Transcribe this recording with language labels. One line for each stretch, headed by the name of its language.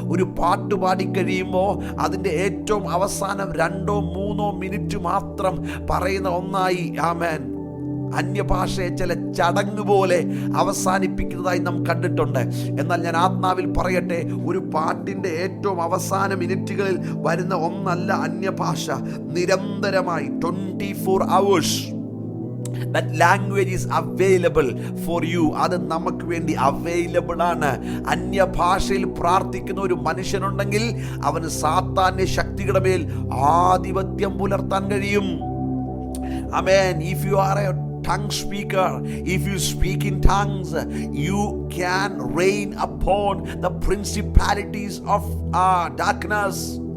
Malayalam: ഒരു പാട്ട് പാടിക്കഴിയുമ്പോൾ അതിൻ്റെ ഏറ്റവും അവസാനം 2-3 മിനിറ്റ് മാത്രം പറയുന്ന ഒന്നായി ആമേൻ അന്യഭാഷയെ ചില ചടങ്ങ് പോലെ അവസാനിപ്പിക്കുന്നതായി നാം കണ്ടിട്ടുണ്ട്. എന്നാൽ ഞാൻ ആത്മാവിൽ പറയട്ടെ, ഒരു പാട്ടിൻ്റെ ഏറ്റവും അവസാന മിനിറ്റുകളിൽ വരുന്ന ഒന്നല്ല അന്യഭാഷ. നിരന്തരമായി
English: 24 hours that language is available for you.
Malayalam: അത് നമുക്ക് വേണ്ടി അവൈലബിൾ ആണ്. അന്യഭാഷയിൽ പ്രാർത്ഥിക്കുന്ന ഒരു മനുഷ്യനുണ്ടെങ്കിൽ അവന് സാത്താന്യ ശക്തികളുടെ മേൽ ആധിപത്യം പുലർത്താൻ കഴിയും.
English: Amen. If you are a tongue speaker, if you speak in tongues, you can reign upon the principalities of darkness.